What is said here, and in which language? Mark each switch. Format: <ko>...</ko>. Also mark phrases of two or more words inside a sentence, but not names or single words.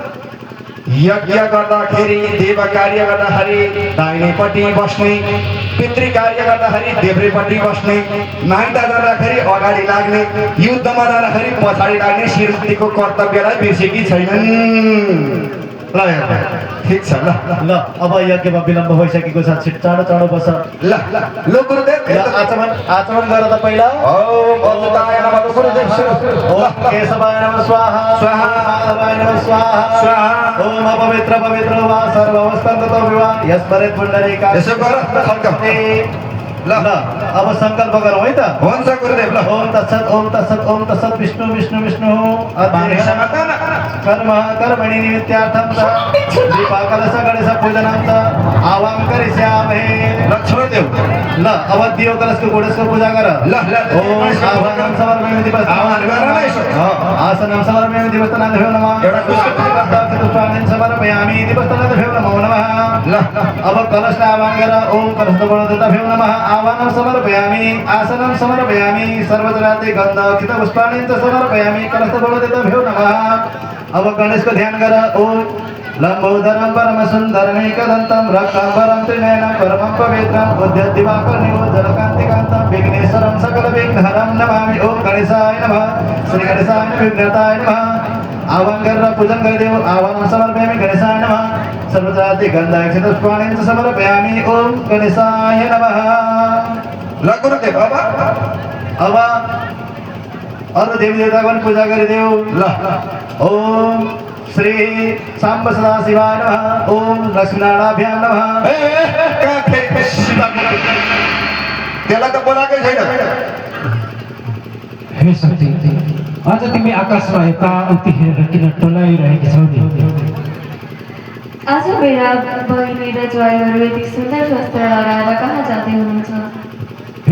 <ne>यज्ञ गर्दाखेरि देव कार्य गर्दाखेरि दाहिनेपट्टि बस्ने, पितृ कार्य गर्दाखेरि देब्रेपट्टि बस्ने, माइता जाँदाखेरि अगाडि लाग्ने, युद्धमा जाँदाखेरि पछाडि लाग्ने श्रीमतीको कर्तव्यलाई बिर्सेकी छैनन्। ल ठिक छ ल ल अब यज्ञमा विलम्ब भइसकेको छ, छिट चाँडो चाँडो बस। ल ल गुरुदेव ल आचमन आचमन गर त पहिला।</ne> <sa>ओम अच्युताय नमः गुरुदेव ओम केशवाय नमः स्वाहा स्वाहा माधवाय नमः स्वाहा स्वाहा। ओम अपवित्र पवित्र वा सर्ववस्थांगतो विवाह यस्मरेत पुण्डरीका।</sa> <ne>यसो गर खड्क। ल अब संकल्प गरौँ है त। हुन्छ गुरुदेव ल।</ne> <sa>ओम तत्सत् ओम तत्सत् ओम तत्सत् विष्णु विष्णु विष्णु</sa> <ne>पानी समाधान</ne> <sa>कर्म कर्मणि निमित्तार्थं च दीपाकलश गणेश पूजनं च आवाहन करिष्यामहे।</sa> <ne>ल छोडिदेऊ। ल अब दियो कलशको गणेशको पूजा गर। ल ल</ne> <sa>ओम आवाहनं समर्पयामि दिवस</sa> <ne>आवाहन गर न यसो।</ne> <sa>आसनं समर्पयामि दिवस्तनाभ्यो नमः।</sa> <ne>एउटा</ne> <sa>पुष्पाणि समर्पयामि दिवस्तनाभ्यो नमो नमः।</sa> <ne>ल अब कलशलाई आवाहन गर।</ne> <sa>ओम कलशगणदेवताभ्यो नमः। आवाहनं समर्पयामि आसनं समर्पयामि सर्वजनाते गन्ध कित पुष्पाणि च समर्पयामि कलशगणदेवताभ्यो नमः।</sa> <ne>अब गणेशको ध्यान गर।</ne> <sa>ओम लंबोदरं परम सुंदरमेकदन्तं रक्तांबरं त्रिनयनं परमं पवित्रं उद्यद्दिवाकरनिरोधनकान्तिकान्तं विघ्नेश्वरं सकलविघ्नहरं नमामि। ओम गणेशाय नमः। श्री गणेशाय विघ्नहर्ताय नमः।</sa> <hi>आवाहन कर पूजन कर देव।</hi> <sa>आवाहन समर्पयामि गणेशाय नमः। सर्वजाति गन्धाक्षित पुष्पाणि च समर्पयामि। ओम गणेशाय नमः।</sa> <ne>ल गुरुदेव अब अरू देवी देवताको पनि पूजा गरिदेऊ। ल</ne> <sa>ओम श्री सांब सदा शिवाय नमः। ओम लक्ष्मीनारायणाभ्यां नमः।</sa> <ne>कहाँ फेरि सीता त्यसलाई त बोलाएकै छैन। हे शक्ति, आज तिमी आकाशमा यताउति हेरेर किन टोलाइरहेकी छौ नि? आज मेरा बहिनी र ज्वाइँहरू यति सुन्दर वस्त्र लगाएर कहाँ जाँदै हुनुहुन्छ?</ne>